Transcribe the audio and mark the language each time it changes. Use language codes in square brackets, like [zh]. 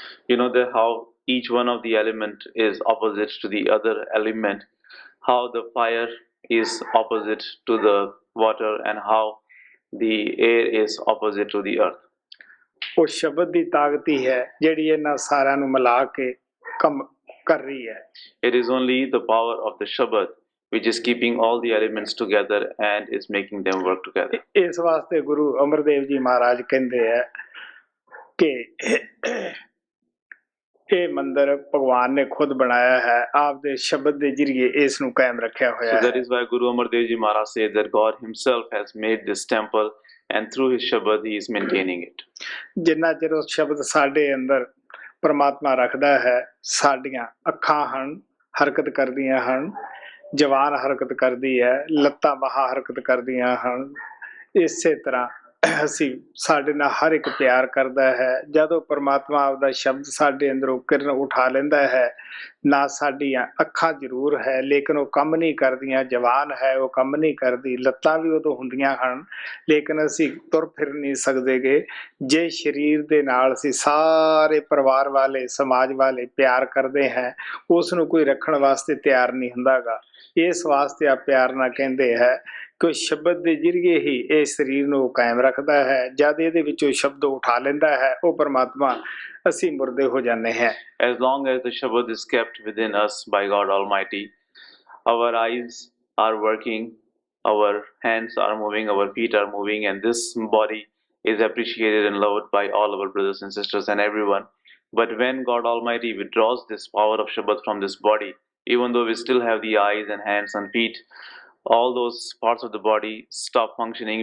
[en] You know that how each one of the element is opposite to the other element, how the fire is opposite to the water, and how the air is opposite to the earth. [pa] ਉਹ ਸ਼ਬਦ ਦੀ ਤਾਕਤ ਹੀ ਹੈ ਜਿਹੜੀ ਇਹਨਾਂ ਸਾਰਿਆਂ ਨੂੰ ਮਿਲਾ ਕੇ ਕੰਮ ਕਰ ਰਹੀ ਹੈ। [en] It is only the power of the Shabad which is keeping all the elements together and is making them work together. [pa] ਇਸ ਵਾਸਤੇ ਗੁਰੂ ਅਮਰਦੇਵ ਜੀ ਮਹਾਰਾਜ ਕਹਿੰਦੇ ਹੈ ਕਿ ਇਹ ਮੰਦਰ ਭਗਵਾਨ ਨੇ ਖੁਦ ਬਣਾਇਆ ਹੈ, ਆਪਦੇ ਸ਼ਬਦ ਦੇ ਜ਼ਰੀਏ ਇਸ ਨੂੰ ਕਾਇਮ ਰੱਖਿਆ ਹੋਇਆ ਹੈ। [en] So that is why Guru Amar Dev Ji Maharaj says that God himself has made this temple and through his Shabad he is maintaining it. [pa] ਜਿੰਨਾ ਚਿਰ ਉਹ ਸ਼ਬਦ ਸਾਡੇ ਅੰਦਰ ਪਰਮਾਤਮਾ ਰੱਖਦਾ ਹੈ, ਸਾਡੀਆਂ ਅੱਖਾਂ ਹਨ ਹਰਕਤ ਕਰਦੀਆਂ ਹਨ, ਜਵਾਨ ਹਰਕਤ ਕਰਦੀ ਹੈ, ਲੱਤਾਂ ਬਾਹਾਂ ਹਰਕਤ ਕਰਦੀਆਂ ਹਨ। ਇਸੇ ਤਰ੍ਹਾਂ ਅਸੀਂ ਸਾਡੇ ਨਾਲ ਹਰ ਇੱਕ ਪਿਆਰ ਕਰਦਾ ਹੈ। ਜਦੋਂ ਪਰਮਾਤਮਾ ਆਪਦਾ ਸ਼ਬਦ ਸਾਡੇ ਅੰਦਰੋਂ ਕਿਰਨ ਉਠਾ ਲੈਂਦਾ ਹੈ, ਨਾ ਸਾਡੀਆਂ ਅੱਖਾਂ ਜ਼ਰੂਰ ਹੈ ਲੇਕਿਨ ਉਹ ਕੰਮ ਨਹੀਂ ਕਰਦੀਆਂ, ਜਵਾਨ ਹੈ ਉਹ ਕੰਮ ਨਹੀਂ ਕਰਦੀ, ਲੱਤਾਂ ਵੀ ਉਦੋਂ ਹੁੰਦੀਆਂ ਹਨ ਲੇਕਿਨ ਅਸੀਂ ਤੁਰ ਫਿਰ ਨਹੀਂ ਸਕਦੇਗੇ। ਜੇ ਸਰੀਰ ਦੇ ਨਾਲ ਅਸੀਂ ਸਾਰੇ ਪਰਿਵਾਰ ਵਾਲੇ ਸਮਾਜ ਵਾਲੇ ਪਿਆਰ ਕਰਦੇ ਹਾਂ, ਉਸ ਨੂੰ ਕੋਈ ਰੱਖਣ ਵਾਸਤੇ ਤਿਆਰ ਨਹੀਂ ਹੁੰਦਾ ਗਾ। ਇਸ ਵਾਸਤੇ ਆ ਪਿਆਰ ਨਾਲ ਕਹਿੰਦੇ ਹੈ ਕਿ ਸ਼ਬਦ ਦੇ ਜ਼ਰੀਏ ਹੀ ਇਹ ਸਰੀਰ ਨੂੰ ਕਾਇਮ ਰੱਖਦਾ ਹੈ। ਜਦ ਇਹਦੇ ਵਿੱਚੋਂ ਸ਼ਬਦ ਉਠਾ ਲੈਂਦਾ ਹੈ ਉਹ ਪਰਮਾਤਮਾ, ਅਸੀਂ ਮੁਰਦੇ ਹੋ ਜਾਂਦੇ ਹਾਂ। [en] As long as the Shabad is kept within us by God Almighty, our eyes are working, our hands are moving, our feet are moving, and this body is appreciated and loved by all our brothers and sisters and everyone. But when God Almighty withdraws this power of Shabad from this body, even though we still have the eyes and hands and feet, all those parts of the body stop functioning.